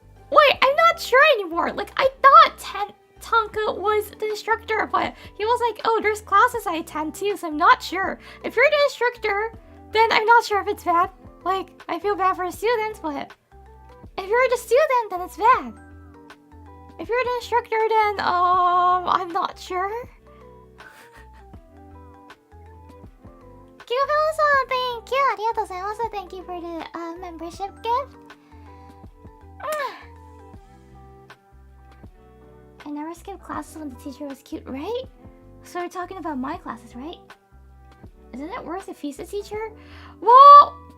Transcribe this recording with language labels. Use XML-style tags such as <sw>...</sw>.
<en>Wait, I'm not sure anymore. Like, I thought Tonka was the instructor, but he was like, oh, there's classes I attend too, so I'm not sure. If you're the instructor, then I'm not sure if it's bad. Like, I feel bad for the students, but if you're the student, then it's bad. If you're the instructor, then, I'm not sure. Kyuho-san, thank you.</en> <ja>ありがとうございます.</ja> <en>Thank you for the membership gift. I never skipped classes when the teacher was cute, right? So we're talking about my classes, right? Isn't it worse if he's the teacher? Well...</en>